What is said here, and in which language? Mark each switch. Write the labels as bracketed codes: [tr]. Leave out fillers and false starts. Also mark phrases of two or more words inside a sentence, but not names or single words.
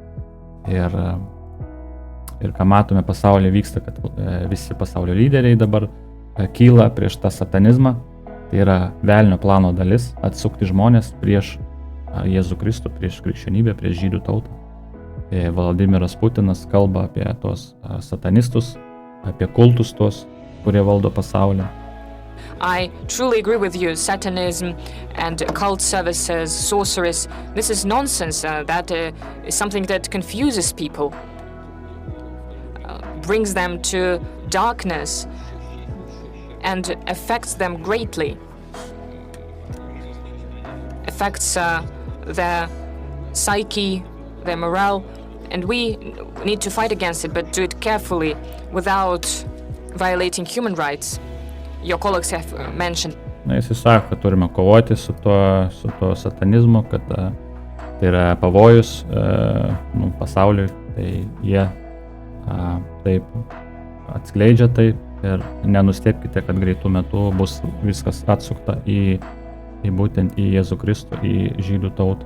[lt] Ir ką matome pasaulyje vyksta, kad visi pasaulio lyderiai dabar kyla prieš tą satanizmą. Tai yra velnio plano dalis atsukti žmonės prieš Jėzų Kristų, prieš krikščionybę, prieš žydų tautą. Vladimiras Putinas kalba apie tos satanistus, apie kultus tos, kurie valdo pasaulį. [en] I truly agree with you. Satanism and cult services, sorceries, this is nonsense. That is something that confuses people, brings them to darkness and affects them greatly. Affects their psyche, their morale, and we need to fight against it, but do it carefully without violating human rights. Your colleagues have mentioned. [lt] Jis sako, kad turime kovoti su to satanizmu, kad tai yra pavojus pasauliui, tai jie taip atskleidžia tai ir nenustebkite, kad greitų metų bus viskas atsukta į būtent į Jėzų Kristų, į žydų tautą.